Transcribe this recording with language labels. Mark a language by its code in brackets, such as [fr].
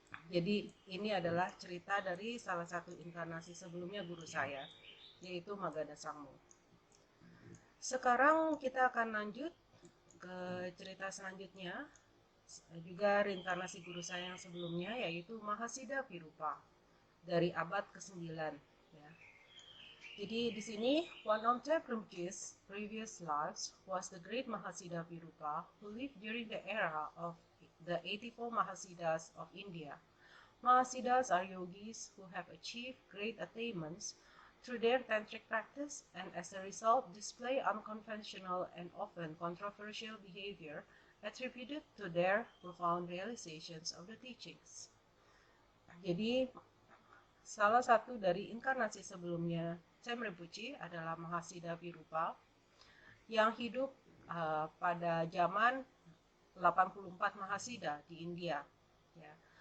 [id] Jadi ini adalah cerita dari salah satu inkarnasi sebelumnya guru saya, yaitu Magadha Sangmo. Sekarang kita akan lanjut ke cerita selanjutnya, juga reinkarnasi guru saya yang sebelumnya, yaitu Mahasiddha Virupa dari abad ke-9, ya. Jadi di sini, [en] one of Rinpoche's previous lives was the great Mahasiddha Virupa who lived during the era of the 84 Mahasiddhas of India. Mahasiddhas are yogis who have achieved great attainments through their tantric practice and as a result display unconventional and often controversial behavior attributed to their profound realizations of the teachings. [id] Jadi, salah satu dari inkarnasi sebelumnya Cem Rinpoche adalah Mahasiddha Virupa yang hidup pada zaman 84 Mahasiddha di India. Ya.